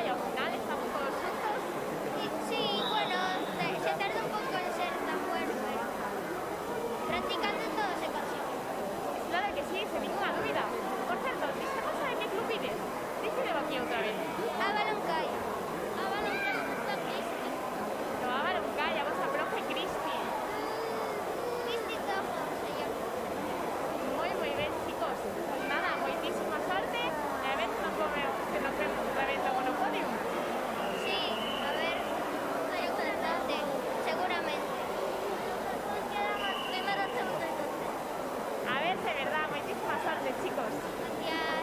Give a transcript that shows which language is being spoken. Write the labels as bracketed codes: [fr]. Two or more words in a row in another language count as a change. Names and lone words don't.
[gl] E ao final estamos todos juntos. Sí, bueno, se tarda un pouco en ser tan bueno, pero practicando todo se consigue. Claro que sí, se ninguna dúbida. Por certo, ¿viste cosa de que club vides? Dícelo aquí outra vez. Avalon Kai. Avalon Kai está Cristi. No, Avalon Kai, a vosa profe Cristi. [es] Cristi Tojo se llama. [gl] Moi ben, chicos. Pues nada, moitísima sorte e a ver se nos vemos outra vez no monopodio. [es] Sí, a ver, seguramente, seguramente. Nos quedamos primero, segundo y tercero. A ver si es verdad, muchísima suerte, chicos. Gracias.